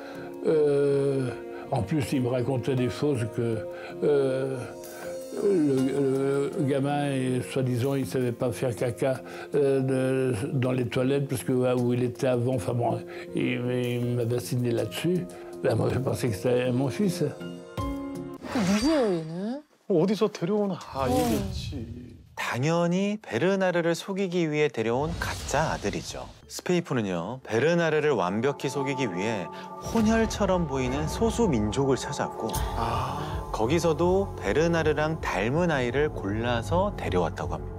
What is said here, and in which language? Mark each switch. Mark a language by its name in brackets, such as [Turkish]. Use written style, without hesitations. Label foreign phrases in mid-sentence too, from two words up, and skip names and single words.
[French] En plus, il me racontait des choses que le gamin, soi-disant, il ne savait pas faire caca dans les toilettes, parce que où il était avant, enfin bon, il m'a vacciné là-dessus. Ben, moi, je pensais que c'était mon fils. [Korean] 누구예요 얘는? 어디서 데려온 아이겠지. 다 당연히 베르나르를 속이기 위해 데려온 가짜 아들이죠. 스페이프는요, 베르나르를 완벽히 속이기 위해 혼혈처럼 보이는 소수 민족을 찾았고 거기서도 베르나르랑 닮은 아이를 골라서 데려왔다고 합니다.